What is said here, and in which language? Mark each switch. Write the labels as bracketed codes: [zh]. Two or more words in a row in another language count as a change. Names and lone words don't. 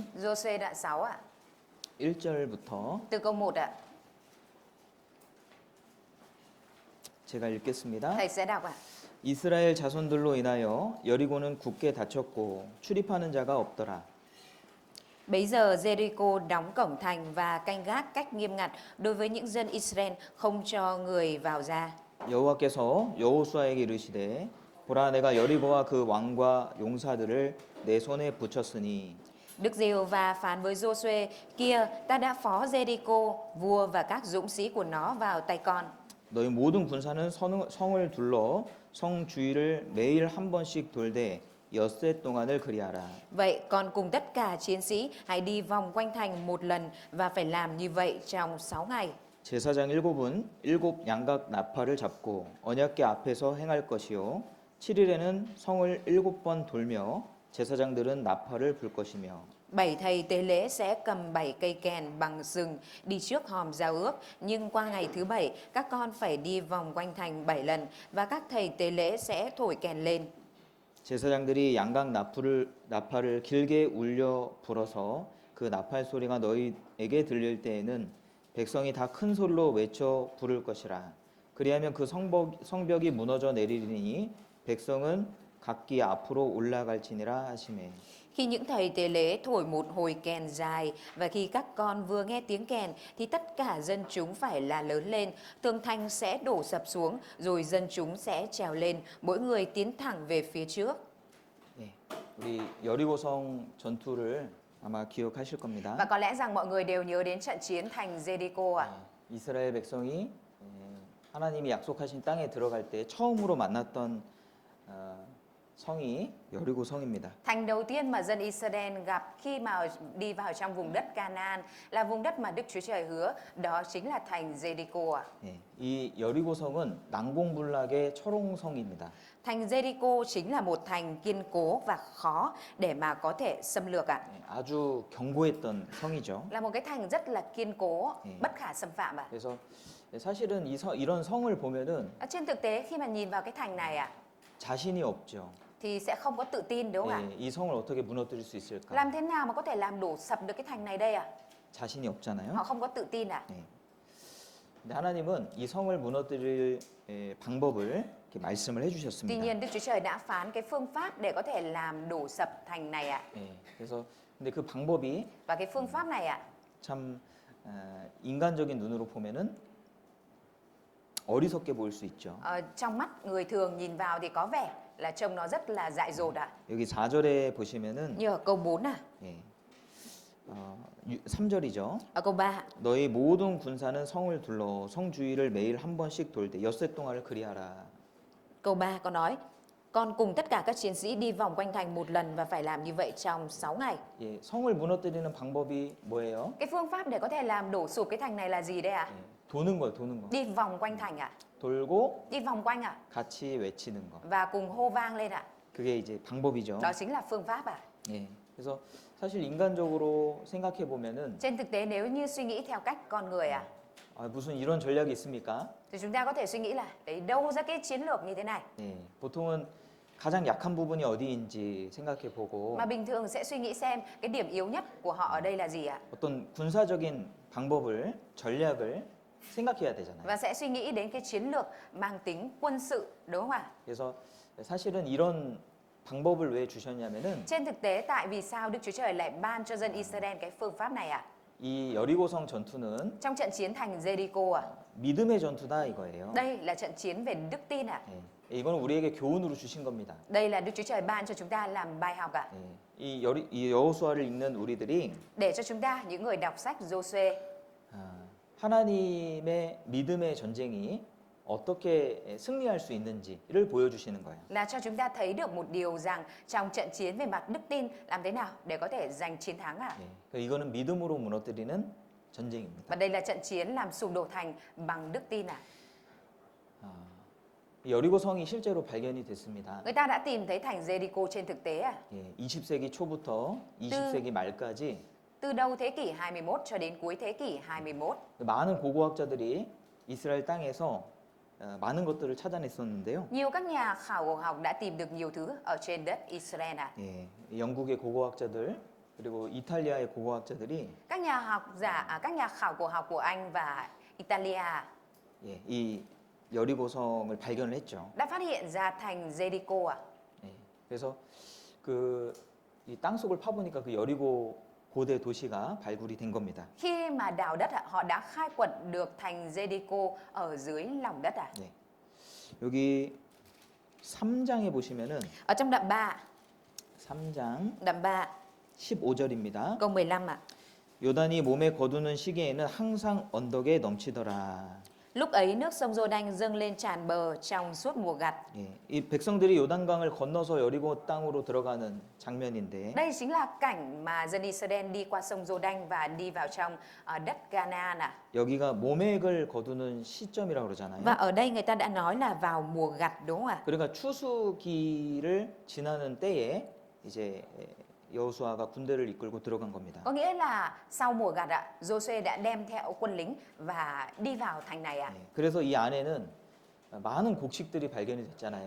[vi] Giô-suê đoạn 6 ạ. [ko] 1절부터 [vi] Từ câu 1 ạ. [ko] 제가 읽겠습니다. [vi] Thầy sẽ đọc ạ. [ko] 이스라엘 자손들로 인하여 여리고는 굳게 닫혔고 출입하는 자가 없더라. [vi] Bấy giờ Jericho đóng cổng thành và canh gác cách nghiêm ngặt đối với những dân Israel không cho người vào ra. [ko] 여호와께서 여호수아에게 이르시되 보라 내가 여리고와 그 왕과 용사들을 내 손에 붙였으니 [vi] Đức Giê-hô-va phán với Giô-suê: Kia, ta đã phó Jericho, vua và các dũng sĩ của nó vào tay con. [ko] 너희 모든 군사는 성을 둘러 성 주위를 매일 한 번씩 돌되 엿새 동안을 그리하라. [vi] Vậy con cùng tất cả chiến sĩ hãy đi vòng quanh thành một lần và phải làm như vậy trong 6 ngày. [ko] 제사장 일곱은 일곱 양각 나팔을 잡고 언약궤 앞에서 행할 것이요 7일에는 성을 7번 돌며 제사장들은 나팔을 불 것이며 [vi] 7 thầy tế lễ sẽ cầm 7 cây kèn bằng sừng đi trước hòm giao ước, nhưng qua ngày thứ 7 các con phải đi vòng quanh thành 7 lần và các thầy tế lễ sẽ thổi kèn lên. [ko] 제사장들이 양각 나팔을 길게 울려 불어서 그 나팔 소리가 너희에게 들릴 때에는 백성이 다 큰 소리로 외쳐 부를 것이라. 그리하면 그 성벽이 무너져 내리리니 백성은 각기 앞으로 올라갈지니라 하시매. [vi] Khi những thầy tế lễ thổi một hồi kèn dài và khi các con vừa nghe tiếng kèn thì tất cả dân chúng phải la lớn lên, tường thành sẽ đổ sập xuống rồi dân chúng sẽ trèo lên, mỗi người tiến thẳng về phía trước. [ko] 네, 우리 여리고성 전투를 아마 기억하실 겁니다. [vi] Và có lẽ rằng mọi người đều nhớ đến trận chiến thành Jericho ạ. [ko] 이스라엘 백성이 하나님이 약속하신 땅에 들어갈 때 처음으로 만났던 성이 여리고 성입니다. [vi] Thành đầu tiên mà dân Israel gặp khi mà đi vào trong vùng đất Canaan là vùng đất mà Đức Chúa Trời hứa, đó chính là thành Jericho ạ. [ko] 예, 이 여리고 성은 난공불락의 철옹성입니다. [vi] Thành Jericho chính là một thành kiên cố và khó để mà có thể xâm lược ạ. [ko] 예, 아주 견고했던 성이죠. [vi] Là một cái thành rất là kiên cố, bất khả xâm phạm ạ. [ko] 그래서 사실은 이런 성을 보면은 [vi] Trên thực tế khi mà nhìn vào cái thành này ạ [ko] 자신이 없죠. [vi] thì sẽ không có tự tin đúng không ạ? [ko] 예, 이 성을 어떻게 무너뜨릴 수 있을까? [vi] Làm thế nào mà có thể làm đổ sập được cái thành này đây ạ? [ko] 자신이 없잖아요. [vi] Họ không có tự tin ạ. [ko] 예. 근데 하나님은 이 성을 무너뜨릴 방법을 이렇게 말씀을 [vi] Tuy [ko] 해주셨습니다. [vi] nhiên Đức Chúa Trời đã phán cái phương pháp để có thể làm đổ sập thành này ạ. [ko] 예, 그래서 근데 그 방법이 [vi] Và cái phương pháp này ạ [ko] 참 인간적인 눈으로 보면은 어리석게 보일 수 있죠. [vi] trong mắt người thường nhìn vào thì có vẻ là trông nó rất là dại dột ạ. [ko] 여기 4절에 보시면은 [vi] Như ở câu 4 à, [ko] 예, 3절이죠. [vi] ở câu 3 [ko] 너희 모든 군사는 성을 둘러 성 주위를 매일 한 번씩 돌되 엿새 동안을 그리하라. [vi] câu 3 có nói con cùng tất cả các chiến sĩ đi vòng quanh thành một lần và phải làm như vậy trong 6 ngày. [ko] 예, 성을 무너뜨리는 방법이 뭐예요? [vi] Cái phương pháp để có thể làm đổ sụp cái thành này là gì đây ạ? [ko] 예, 도는 거예요, 도는 거. [vi] Đi vòng quanh thành ạ. [ko] 돌고 [vi] Đi vòng quanh ạ [ko] 같이 외치는 거. [vi] và cùng hô vang lên ạ. [ko] 그게 이제 방법이죠. [vi] Đó chính là phương pháp ạ. [ko] 예, 그래서 사실 인간적으로 생각해 보면은 [vi] Trên thực tế nếu như suy nghĩ theo cách con người ạ [ko] 무슨 이런 전략이 있습니까? [vi] thì chúng ta có thể suy nghĩ là đấy đâu ra cái chiến lược như thế này. [ko] 예, 보통은 가장 약한 부분이 어디인지 생각해 보고 [vi] Mà bình thường sẽ suy nghĩ xem cái điểm yếu nhất của họ ở đây là gì ạ? [ko] 어떤 군사적인 방법을 전략을 생각해야 되잖아요. [vi] Và sẽ suy nghĩ đến cái chiến lược mang tính quân sự đúng không ạ? [ko] 그래서 사실은 이런 방법을 왜 주셨냐면은 [vi] Trên thực tế tại vì sao Đức Chúa Trời lại ban cho dân Israel cái phương pháp này ạ? [ko] 이 여리고성 전투는 [vi] Trong trận chiến thành Jericho ạ, [ko] 믿음의 전투다 이거예요. [vi] đây là trận chiến về đức tin ạ. [ko] 예, 이거는 우리에게 교훈으로 주신 겁니다. [vi] Đây là Đức Chúa Trời ban cho chúng ta làm bài học ạ. [ko] 예, 이 여호수아를 읽는 우리들이 [vi] Để cho chúng ta những người đọc sách Giô-suê [ko] 하나님의 믿음의 전쟁이 어떻게 승리할 수 있는지를 보여주시는 거예요. [vi] là cho chúng ta thấy được một điều rằng trong trận chiến về mặt đức tin làm thế nào để có thể giành chiến thắng ạ. [ko] 예, 이거는 믿음으로 무너뜨리는 전쟁입니다. [vi] Và đây là trận chiến làm sụp đổ thành bằng đức tin ạ. [ko] 여리고 성이 실제로 발견이 됐습니다. [vi] Người ta đã tìm thấy thành Jericho trên thực tế ạ. [ko] 예, 20세기 초부터 20세기 말까지 [vi] Từ đầu thế kỷ 21 cho đến cuối thế kỷ 21, [ko] 많은 고고학자들이 이스라엘 땅에서 많은 것들을 찾아냈었는데요. [vi] nhiều các nhà khảo cổ học đã tìm được nhiều thứ ở trên đất Israel ạ. [ko] 예, 영국의 고고학자들 그리고 이탈리아의 고고학자들이 [vi] Các nhà các nhà khảo cổ học của Anh và Italia [ko] 예, 이 여리고성을 발견을 했죠. [vi] đã phát hiện ra thành Jericho ạ. [ko] 예, 그래서 이 땅속을 파보니까 그 여리고 고대 도시가 발굴이 된 겁니다. [vi] Khi mà đào đất ạ, họ đã khai quật được thành Jericho ở dưới lòng đất ạ. [ko] 네. 여기 3장에 보시면은 [vi] Ở trong đoạn 3, [ko] 3장 [vi] đoạn 3, [ko] 15절입니다. [vi] câu 15 ạ. [ko] 요단이 몸에 거두는 시기에는 항상 언덕에 넘치더라. [vi] Lúc ấy nước sông Giô-đanh dâng lên tràn bờ trong suốt mùa gặt. [ko] 예, 이 백성들이 요단강을 건너서 여리고 땅으로 들어가는 장면인데 [vi] Đây chính là cảnh mà dân Israel đi qua sông Giô-đanh và đi vào trong đất Canaan ạ. [ko] 여기가 모맥을 거두는 시점이라고 그러잖아요. [vi] Và ở đây người ta đã nói là vào mùa gặt đúng không ạ? [ko] 그러니까 추수기를 지나는 때에 이제 여호수아가 군대를 이끌고 들어간 겁니다. [vi] Có nghĩa là sau mùa gặt ạ, Giô-suê đã đem theo quân lính và đi vào thành này ạ. [ko] 예, 그래서 이 안에는 많은 곡식들이 발견이 됐잖아요.